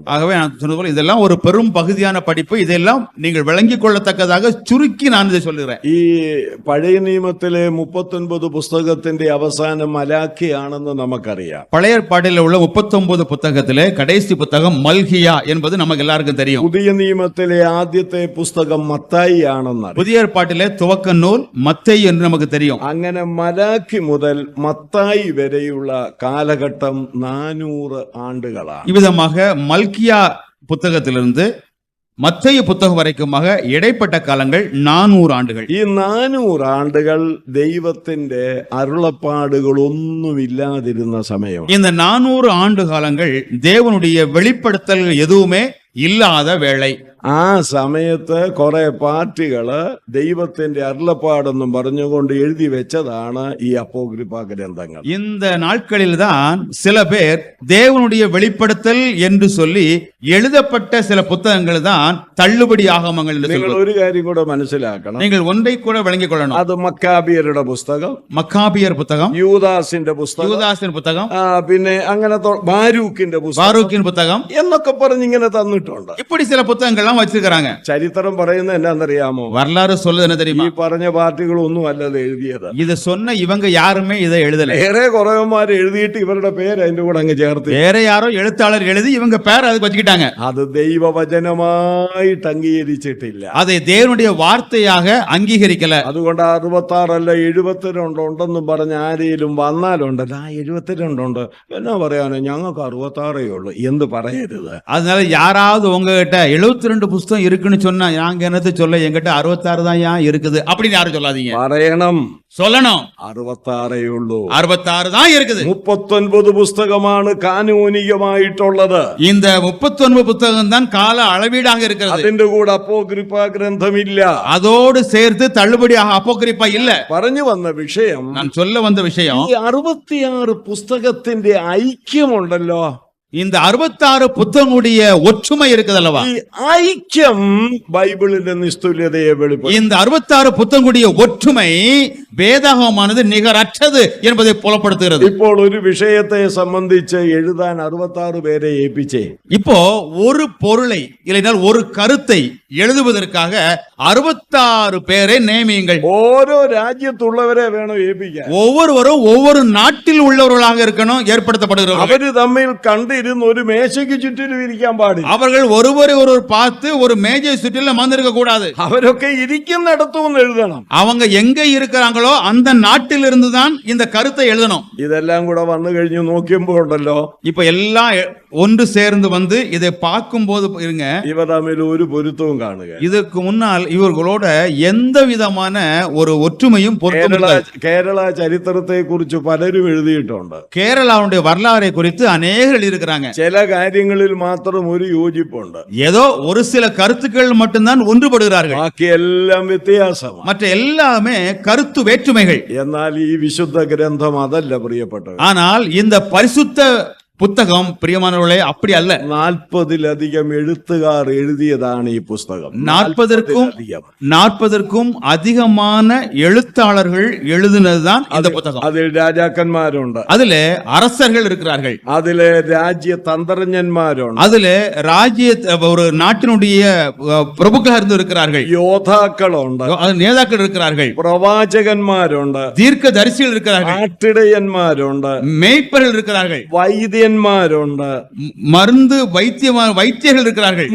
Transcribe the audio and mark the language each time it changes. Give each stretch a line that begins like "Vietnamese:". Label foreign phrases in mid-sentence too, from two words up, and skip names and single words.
Tamil: ஆகவே நான் சொன்னது போல இதெல்லாம் ஒரு பெரும் பகுதியான படிப்பு. இதெல்லாம் நீங்கள் விளங்கிக் கொள்ளத்தக்கதாக சுருக்கி நான் இதை சொல்லுகிறேன்.
Malayalam: ഈ പഴയ നിയമത്തിലെ 39 പുസ്തകത്തിന്റെ അവസാനം മലാഖിയാണെന്ന് നമുക്കറിയാം.
Tamil: பழைய ஏற்பாட்டில் உள்ள 39 புத்தகத்திலே கடைசி புத்தகம் மல்கியா என்பது நமக்கு எல்லாருக்கும் தெரியும்.
Malayalam: പുതിയ നിയമത്തിലെ ആദ്യത്തെ പുസ്തകം മത്തായി ആണെന്നറിയാം.
Tamil: புதிய ஏற்பாட்டிலே துவக்க நூல் மத்தேயு என்று நமக்கு தெரியும்.
Malayalam: അങ്ങനെ മലാഖി മുതൽ മത്തായി വരെയുള്ള കാലഘട്ടം 400 ആണ്ടുകളാണ്.
Tamil: இவ்விதமாக மல்கியா புத்தகத்திலிருந்து மத்தேயு புத்தகம் வரைக்குமாக இடைப்பட்ட காலங்கள் 400 ஆண்டுகள்.
Malayalam: ഈ 400 ആണ്ടുകൾ ദൈവത്തിന്റെ അരുളപ്പാടുകളൊന്നുമില്ലാതിരുന്ന സമയം.
Tamil: இந்த 400 ஆண்டு காலங்கள் தேவனுடைய வெளிப்படுத்தல் எதுவுமே இல்லாத வேளை.
Malayalam: ആ സമയത്ത് കുറെ പാർട്ടികള് ദൈവത്തിന്റെ അരുളപ്പാടെന്നും പറഞ്ഞുകൊണ്ട് എഴുതി വെച്ചതാണ് ഈ അപ്പോക്രിഫ ഗ്രന്ഥങ്ങൾ.
Tamil: இந்த நாட்களில் தான் சில பேர் தேவனுடைய வெளிப்படுத்தல் என்று சொல்லி எழுதப்பட்ட சில புத்தகங்கள் தான் தள்ளுபடி ஆகமங்கள் என்று
Malayalam: നിങ്ങൾ
Tamil: சொல்வது.
Malayalam: ഒരു കാര്യം കൂടെ മനസ്സിലാക്കണം.
Tamil: நீங்கள் ஒன்றை கூட விளங்கிக் கொள்ளணும்.
Malayalam: അത് മക്കാബിയരുടെ പുസ്തകം,
Tamil: மக்காபியர் புத்தகம்,
Malayalam: യൂദാസിന്റെ പുസ്തകം,
Tamil: யூதாசின் புத்தகம்,
Malayalam: പിന്നെ അങ്ങനെ ബാരൂക്കിന്റെ പുസ്തകം
Tamil: பாரூக்கின் புத்தகம்,
Malayalam: എന്നൊക്കെ പറഞ്ഞ് ഇങ്ങനെ തന്നിട്ടുണ്ട്.
Tamil: இப்படி சில புத்தகங்கள் எல்லாம் வச்சிருக்காங்க.
Malayalam: ചരിത്രം പറയുന്നത് എന്നാന്നറിയാമോ?
Tamil: வரலாறு சொல்லுது என்ன
Malayalam: ഈ
Tamil: தெரியுமா?
Malayalam: പറഞ്ഞ പാർട്ടികളൊന്നും അല്ലത് എഴുതിയത്.
Tamil: இது சொன்ன இவங்க யாருமே இதை எழுதல.
Malayalam: ഏറെ കുറവന്മാർ എഴുതിയിട്ട് ഇവരുടെ പേര് അതിന്റെ കൂടെ അങ്ങ് ചേർത്ത്.
Tamil: வேற யாரோ எழுத்தாளர் எழுதி இவங்க பேர் அதுக்கு வச்சுக்கிட்டாங்க.
Malayalam: അത് ദൈവവചനമായിട്ട് അംഗീകരിച്ചിട്ടില്ല.
Tamil: அதை தேவனுடைய வார்த்தையாக அங்கீகரிக்கல.
Malayalam: അതുകൊണ്ട് 66 അല്ല 72 ഉണ്ടെന്നും പറഞ്ഞ് ആരെങ്കിലും വന്നാലുണ്ടല്ലോ, ആ 72 ഉണ്ട് എന്നാ പറയാനോ, ഞങ്ങൾക്ക് 66 ഉള്ളു എന്ത് പറയരുത്.
Tamil: அதனால யாராவது உங்ககிட்ட 72 புஸ்தகம் இருக்குன்னு சொன்னா நாங்க என்னது சொல்ல, என்கிட்ட 66 தான் ஏன் இருக்குது அப்படின்னு யாரும் சொல்லாதீங்க.
Malayalam: പറയണം,
Tamil: சொல்லணும்
Malayalam: 66 ഉള്ളൂ.
Tamil: 66 தான் இருக்குது.
Malayalam: 39 പുസ്തകമാണ് കാനൂനികമായിട്ടുള്ളത്.
Tamil: இந்த 39 புத்தகம் தான் கால அளவீடாக இருக்கிறது.
Malayalam: അതിന്റെ കൂടെ അപ്പോക്രിഫ ഗ്രന്ഥമില്ല.
Tamil: அதோடு சேர்த்து தள்ளுபடியாக அப்போக்ரிப்பா இல்ல.
Malayalam: പറഞ്ഞു വന്ന വിഷയം,
Tamil: நான் சொல்ல வந்த விஷயம்,
Malayalam: ഈ 66 പുസ്തകത്തിന്റെ ഐക്യമുണ്ടല്ലോ,
Tamil: இந்த 66 புத்தகங்களுடைய ஒற்றுமை இருக்குதல்லவா,
Malayalam: ഈ ഐക്യം ബൈബിളിന്റെ നിസ്തുല്യതയെ വെളിപ്പെടുത്തും.
Tamil: இந்த 66 புத்தகங்களுடைய ஒற்றுமை வேதாகமானது நிகரற்றது என்பதை புலப்படுத்துகிறது.
Malayalam: ഇപ്പോൾ ഒരു വിഷയത്തെ സംബന്ധിച്ച് എഴുതാൻ 66 പേരെ ഏൽപ്പിച്ചേ.
Tamil: இப்போ ஒரு பொருளை இல்லைனால் ஒரு கருத்தை எழுதுவதற்காக 66 பேரை நியமியுங்கள்.
Malayalam: ഓരോ രാജ്യത്തുള്ളവരെ വേണം ഏൽപ്പിക്കാൻ.
Tamil: ஒவ்வொருவரும் ஒவ்வொரு நாட்டில் உள்ளவர்களாக இருக்கணும் ஏற்படுத்தப்படுகிறார்கள்.
Malayalam: അവര് തമ്മിൽ കണ്ടിരുന്ന് ഒരു മേശയ്ക്ക് ചുറ്റിലും ഇരിക്കാൻ പാടില്ല.
Tamil: அவர்கள் ஒருவரை ஒருவர் பார்த்து ஒரு மேஜை சுற்றிலும் அமர்ந்திருக்க கூடாது.
Malayalam: അവരൊക്കെ ഇരിക്കുന്നിടത്തുനിന്ന് എഴുതണം.
Tamil: அவங்க எங்க இருக்கிறாங்களோ அந்த நாட்டில் இருந்து தான் இந்த கருத்தை எழுதணும்.
Malayalam: ഇതെല്ലാം കൂടെ വന്നു കഴിഞ്ഞു നോക്കിയപ്പോ ഉണ്ടല്ലോ,
Tamil: இப்ப எல்லாம் ஒன்று சேர்ந்து வந்து இதை பார்க்கும் போது இருங்க,
Malayalam: ഇവ തമ്മിൽ ഒരു പൊരുത്തവും കാണുക.
Tamil: இதற்கு முன்னால் இவர்களோட எந்த விதமான ஒரு ஒற்றுமையும் பொருத்தம்.
Malayalam: കേരള ചരിത്രത്തെ കുറിച്ച് പലരും എഴുതിയിട്ടുണ്ട്.
Tamil: கேரளாவுடைய வரலாறை குறித்து அநேகர் எழுதியிருக்கிறாங்க.
Malayalam: ചില കാര്യങ്ങളിൽ മാത്രം ഒരു യോജിപ്പുണ്ട്.
Tamil: ஏதோ ஒரு சில கருத்துக்கள் மட்டும்தான் ஒன்றுபடுகிறார்கள்,
Malayalam: ബാക്കിയെല്ലാം വ്യത്യാസമാണ്.
Tamil: மற்ற எல்லாமே கருத்து வேற்றுமைகள்.
Malayalam: എന്നാൽ ഈ വിശുദ്ധ ഗ്രന്ഥം അതല്ല പ്രിയപ്പെട്ടവർ.
Tamil: ஆனால் இந்த பரிசுத்த புத்தகம் பிரியமானவர்களே அப்படி அல்ல.
Malayalam: 40-ലധികം എഴുത്തുകാർ എഴുതിയതാണ് ഈ പുസ്തകം.
Tamil: 40க்கும் அதிகமான எழுத்தாளர்கள் எழுதினதுதான் இந்த புத்தகம்.
Malayalam: അതിൽ രാജാക്കന്മാരുണ്ട്,
Tamil: அதிலே அரசர்கள் இருக்கிறார்கள்,
Malayalam: അതിലെ രാജ്യതന്ത്രജ്ഞന്മാരുണ്ട്,
Tamil: அதிலே ராஜ்ய ஒரு நாட்டினுடைய பிரபுக்கள் இருந்து இருக்கிறார்கள்,
Malayalam: യോദ്ധാക്കളുണ്ട്,
Tamil: அது நேதாக்கள் இருக்கிறார்கள்,
Malayalam: പ്രവാചകന്മാരുണ്ട്,
Tamil: தீர்க்க தரிசிகள் இருக்கிறார்கள்,
Malayalam: ആട്ടിടയന്മാരുണ്ട്,
Tamil: மேய்ப்பர்கள் இருக்கிறார்கள்,
Malayalam: വൈദ്യന്മാരുണ്ട്,
Tamil: மருந்து வைத்தியர்கள் இருக்கிறார்கள்,